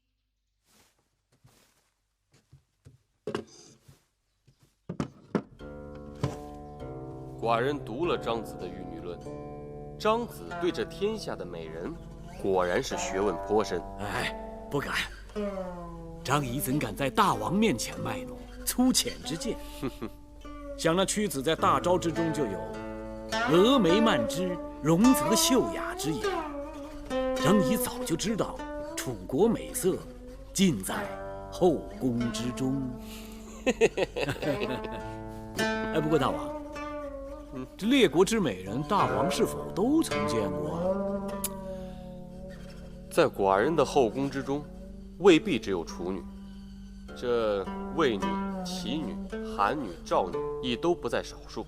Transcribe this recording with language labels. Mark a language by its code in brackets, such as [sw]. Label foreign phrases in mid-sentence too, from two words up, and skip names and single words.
[zh] 寡人读了张子的《玉女論》，张子对这天下的美人，果然是学問颇深。哎，不敢。张儀怎敢在大王面前賣弄粗淺之見？想那屈子在大招之中就有峨眉曼之，容則秀雅之言。张儀早就知道楚國美色盡在後宮之中。哎，不過大王，這列國之美人，大王是否都曾見過啊？在寡人的後宮之中，未必只有楚女，這魏女、齊女、韓女、趙女亦都不在少數。